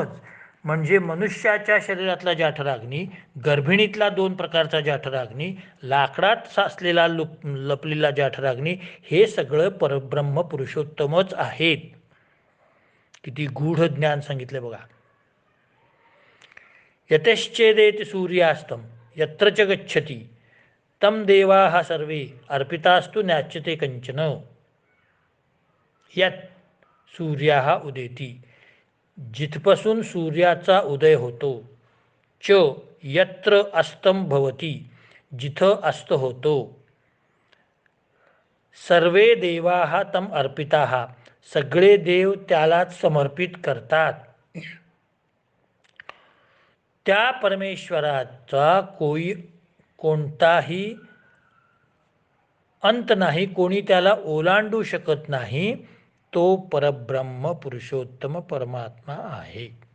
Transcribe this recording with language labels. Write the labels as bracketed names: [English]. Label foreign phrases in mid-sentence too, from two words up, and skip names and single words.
[Marathi] म्हणजे मनुष्याच्या शरीरातला जाठराग्नी, गर्भिणीतला 2 प्रकारचा जाठराग्नी, लाकडात साचलेला लपलेला जाठराग्नी, हे सगळं परब्रह्म पुरुषोत्तमच आहेत. किती गूढ ज्ञान सांगितलं बघा. [Sanskrit] यतश्चेदेति सूर्यास्तम यत्र च गच्छति तम देवाः सर्वे अर्पितास्तु न्याच्यते कंचन. यत सूर्याः उदेती, [Marathi] जिथपासून सूर्याचा उदय होतो. [Sanskrit] च यत्र अस्तम भवती, [Marathi] जिथं अस्त होतो. [Sanskrit] सर्वे देवाः तम अर्पिताः, [Marathi] सगळे देव त्यालाच समर्पित करतात. त्या परमेश्वराचा कोणताही अंत नाही, कोणी त्याला ओलांडू शकत नाही. तो परब्रह्म पुरुषोत्तम परमात्मा आहे.